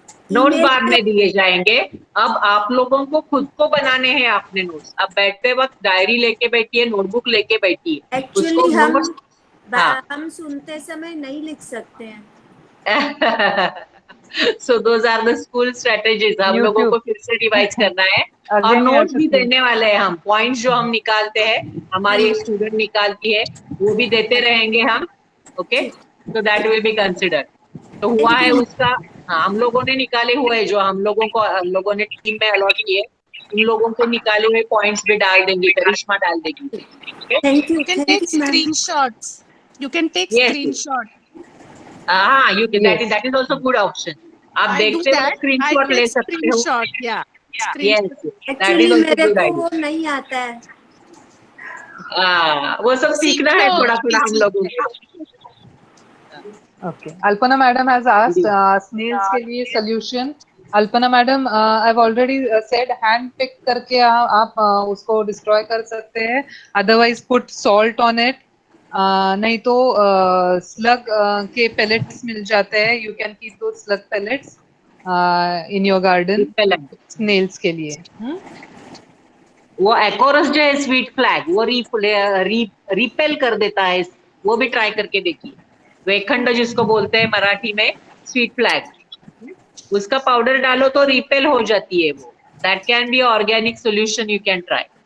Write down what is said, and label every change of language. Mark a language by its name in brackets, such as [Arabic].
[Hindi] बाद में दिए जाएंगे। अब आप लोगों को खुद को बनाने हैं अपने नोट्स। अब बैठते वक्त डायरी लेके बैठिए, नोटबुक लेके बैठिए। एक्चुअली हम सुनते समय नहीं लिख सकते हैं। [English] So those are the school strategies। [Hindi] हम लोगों को फिर से रिवाइज करना है और नोट्स भी देने वाले हैं हम। पॉइंट्स जो हम निकालते हैं, हमारी एक स्टूडेंट निकालती है, वो भी देते रहेंगे हम। [English] Okay, so that will be considered। [Hindi] तो हुआ है उसका, हाँ, हम लोगों ने निकाले हुए, जो हम लोगों ने टीम में अलॉट किए, उन लोगों के निकाले हुए पॉइंट्स भी डाल देंगे, करिश्मा डाल देगी। Thank you. [English] You can take screenshots. You can take screenshot. हाँ, you can, that is also good option। [Hindi] आप देखते हो स्क्रीनशॉट ले सकते हो। [English] Yes, [Hindi] एक्चुअली मेरे को वो नहीं आता है। वो सब सीखना है थोड़ा थोड़ा हम लोगों को। [English] Okay, Alpana madam has asked snails [Hindi] के लिए [English] solution। Alpana madam, I've already said hand pick करके आप उसको destroy [Hindi] कर सकते हैं। [English] Otherwise put salt on it। [Hindi] नहीं तो slug के pellets मिल जाते हैं। [English] You can keep those slug pellets in your garden snails [Hindi] के लिए। वो एकोरस जो है स्वीट फ्लैग, वो रिपेल कर देता है, वो भी ट्राई करके देखिए। वेखंड जिसको बोलते हैं मराठी में, स्वीट फ्लैग, उसका पाउडर डालो तो रिपेल हो जाती है वो। [English] That can be organic solution, you can try.